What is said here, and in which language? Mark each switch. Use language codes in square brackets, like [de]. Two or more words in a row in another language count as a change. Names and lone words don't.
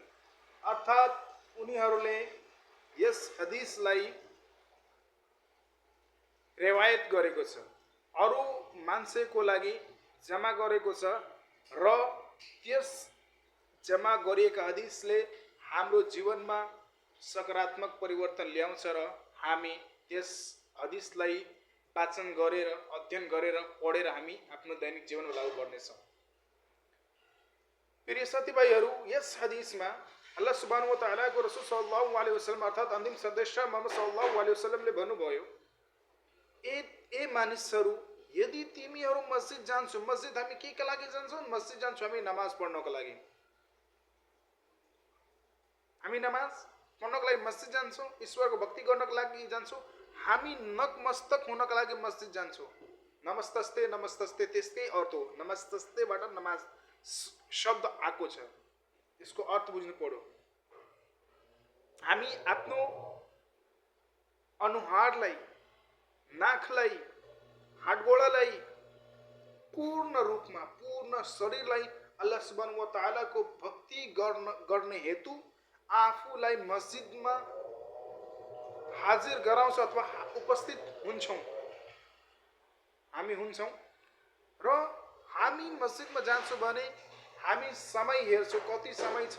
[ne] अर्थात् उनीहरूले यस हदिसलाई रिवायत गरेको छ, अरू मान्छेको लागि जमा गरेको छ र त्यस जमा गरिएका हदिसले हाम्रो जीवनमा सकारात्मक परिवर्तन ल्याउँछ र हामी त्यस हदिसलाई वाचन गरेर अध्ययन गरेर पढेर हामी आफ्नो दैनिक जीवनमा लागू गर्नेछौँ। प्रिय साथीभाइहरू, यस हदिसमा [ar] الله سبحانه وتعالى [ne] रसूल [ar] صلى الله عليه وسلم [ne] अर्थात् अन्तिम सन्देशा मुहम्मद [ar] صلى الله عليه وسلم [ne] भन्नुभयो, ए मानिसहरू, यदि तिमीहरू मस्जिद जान्छौ, मस्जिद हामी केका लागि जान्छौँ? मस्जिद जान्छौँ हामी नमाज पढ्नको लागि। हामी नमाज पढ्नको लागि मस्जिद जान्छौँ, ईश्वरको भक्ति गर्नको लागि जान्छौँ, हामी नतमस्तक हुनको लागि मस्जिद जान्छौँ। नमस्तस्ते नमस्तस्ते त्यसकै अर्थ हो। नमस्तस्तेबाट नमाज शब्द आएको छ, यसको अर्थ बुझ्नु पर्यो। हामी आफ्नो अनुहारलाई, नाकलाई, हातगोडालाई पूर्ण रूपमा, पूर्ण शरीरलाई [ar] الله سبحانه وتعالى [ne] भक्ति गर्ने हेतु आफूलाई मस्जिदमा हाजिर गराउँछ अथवा उपस्थित हुन्छौँ। हामी हुन्छौँ र हामी मस्जिदमा जान्छौँ भने हामी समय हेर्छौँ, कति समय छ।